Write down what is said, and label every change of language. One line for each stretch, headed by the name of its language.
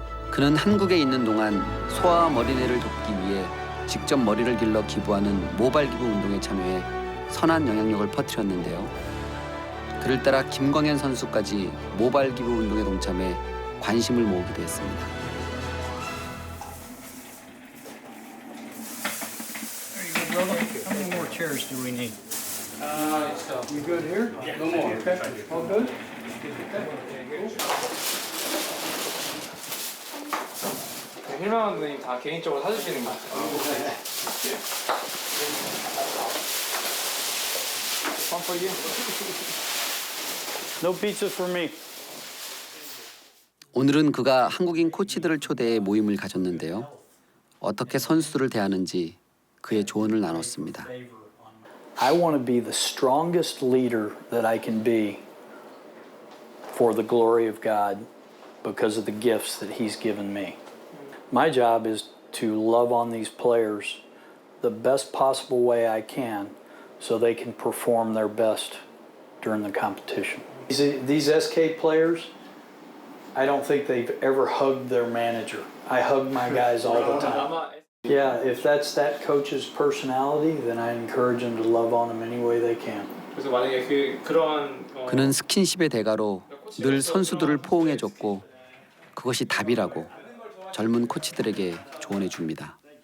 Korean: 그는 한국에 있는 동안 소아암 어린이를 돕기 위해 직접 머리를 길러 기부하는 모발 기부 운동에 참여해 선한 영향력을 퍼뜨렸는데요. 그를 따라 김광현 선수까지 모발 기부 운동에 동참해 관심을 모으기도 했습니다.
English: How many more chairs do we need? You good here? Yeah. No more. Okay. All good?
Korean: 힐만원들이 다 개인적으로 사주시는 거 같아요.
English: One for you. No pizza for me.
Korean: 오늘은 그가 한국인 코치들을 초대해 모임을 가졌는데요. 어떻게 선수들을 대하는지 그의 조언을 나눴습니다.
English: I want to be the strongest leader that I can be for the glory of God because of the gifts that He's given me. My job is to love on these players the best possible way I can so they can perform their best during the competition. These SK players, I don't think they've ever hugged their manager. I hug my guys all the time. Yeah, if that's that coach's personality, then I encourage them to love on them any way they can.
Korean: 그래서 만약에 그런 그는 스킨십의 대가로 늘 선수들을 포옹해줬고 그것이 답이라고 젊은 코치들에게 조언해 줍니다.